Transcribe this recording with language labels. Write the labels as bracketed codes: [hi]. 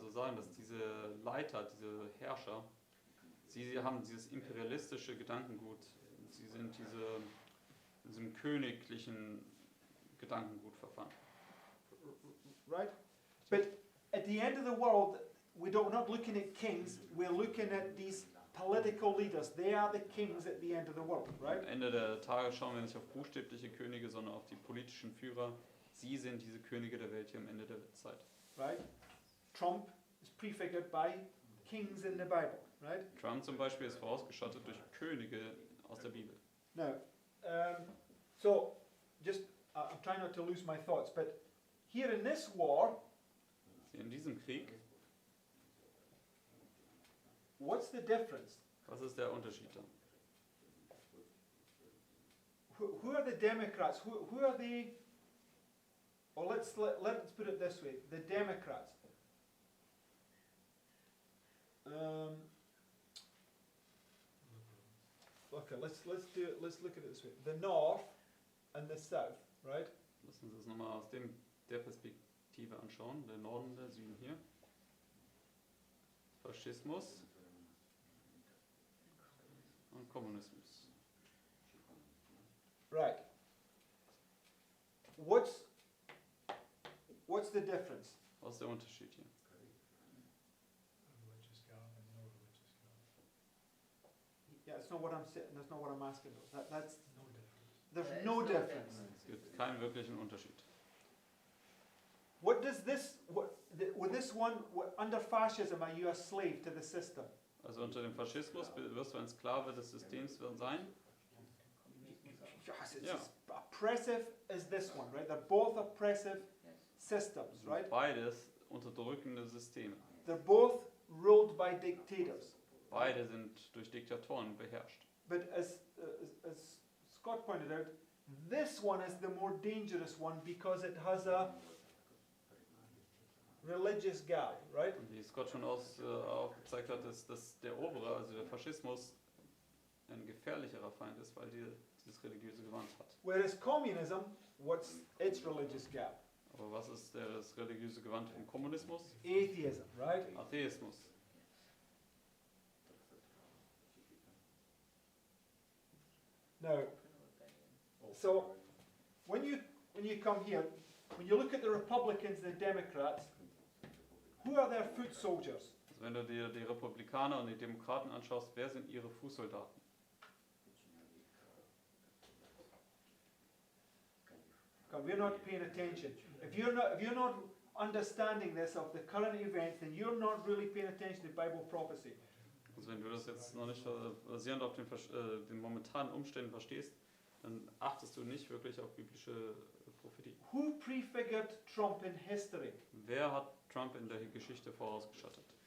[de] also sagen, dass diese Leiter, diese Herrscher, sie haben dieses imperialistische Gedankengut, sie sind diesem königlichen Gedankengut verfangen. [en] Right? But at the end of the world, we're not looking at kings, we're looking at these political leaders. They are the kings at the end of the world, right? [de] Am Ende der Tage schauen wir nicht auf buchstäbliche Könige, sondern auf die politischen Führer. Sie sind diese Könige der Welt hier am Ende der Zeit. [en] Right? Trump is prefigured by kings in the Bible, right? [de] Trump zum Beispiel ist vorausgestattet durch Könige aus der Bibel. [en] Now, so just I'm trying not to lose my thoughts, but here in this war, [de] In diesem Krieg, [en] what's the difference? [de] was ist der Unterschied dann? [en] who are the Democrats? Who are the? Or let's put it this way: the Democrats. Okay, let's do it. Let's look at it this way: the North and the South, right? [de] Lassen Sie es nochmal aus der Perspektive anschauen. Der Norden, der Süden hier. Faschismus und Kommunismus. [en] Right. What's the difference? [de] Was ist der Unterschied hier? [en] Religious God and no religious God. Yeah, it's not what I'm saying. That's not what I'm asking. That's No difference. there's no difference. [de] Es gibt keinen wirklichen Unterschied. [en] What does this? With this one, under fascism, are you a slave to the system? [de] Also unter dem Faschismus wirst du ein Sklave des Systems sein. [en] Yes, it's Yeah. as oppressive as this one, right? They're both oppressive systems, right? [de] Beides unterdrückende Systeme. [en] They're both ruled by dictators. [de] Beide sind durch Diktatoren beherrscht. [en] But as Scott pointed out, this one is the more dangerous one because it has a religious guy, right? [de] Und wie Scott schon auch gezeigt hat, ist, dass der obere, also der Faschismus, ein gefährlicherer Feind ist, weil dieses religiöse Gewand hat. [en] Whereas communism, what's its religious gap? [de] Aber was ist das religiöse Gewand vom Kommunismus? [en] Atheism, right? [de] Atheismus. [en] Now, so when you come here, when you look at the Republicans and the Democrats, who are their foot soldiers? [de] Also wenn du dir die Republikaner und die Demokraten anschaust, wer sind ihre Fußsoldaten? [en] God, we're not paying attention. If you're not understanding this of the current events, then you're not really paying attention to Bible prophecy. [de] Also wenn du das jetzt noch nicht basierend auf den momentanen Umständen verstehst, dann achtest du nicht wirklich auf biblische Prophetie. [en] Who prefigured Trump in history? [de] Wer hat Trump in der Geschichte vorausgeschattet?